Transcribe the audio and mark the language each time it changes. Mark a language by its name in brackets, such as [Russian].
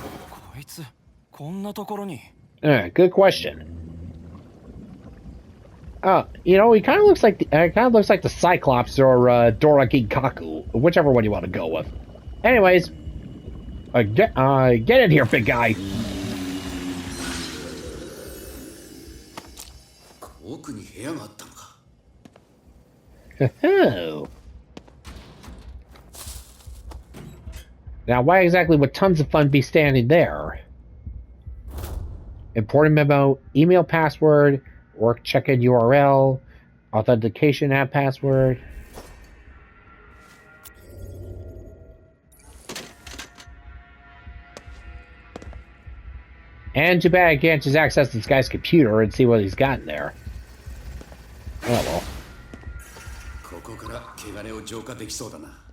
[Japanese] こいつこんなところに [English] Good question. You know, he kind of looks like the Cyclops or Dora Ginkaku, whichever one you want to go with. Anyways, get in here, big guy. [Japanese] 奥に部屋があったのか。 [English] Now, why exactly would tons of fun be standing there? Important memo, email password, work check-in URL, authentication app password. And too bad I can't just access this guy's computer and see what he's got in there. Oh well. [Japanese] ここから汚れを浄化できそうだな。